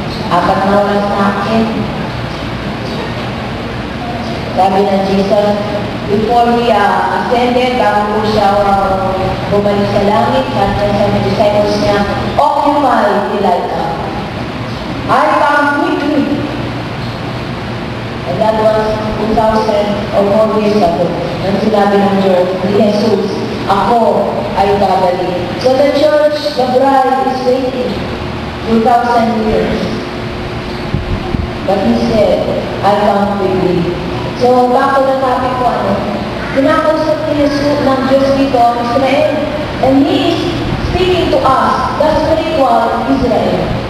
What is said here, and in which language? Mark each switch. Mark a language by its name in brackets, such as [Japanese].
[Filipino] 4 na oras na akin. Sabi ng Jesus, [English] before He ascended, [Filipino] bago po siya bumalik sa langit, sabi sa mga disciples niya, [English] occupy till I come. I come quickly. And that was 2,000 or more years ago. [Filipino] Nang sinabi ng Lord, ni Jesus, ako ay babalik. [English] So the church, the bride is waiting 2,000 years. But He said, I come quickly. So, back to the topic ko, [Filipino] kinakausap ni Jesus ng Diyos dito ang Israel. [English] And He is speaking to us, the spiritual Israel.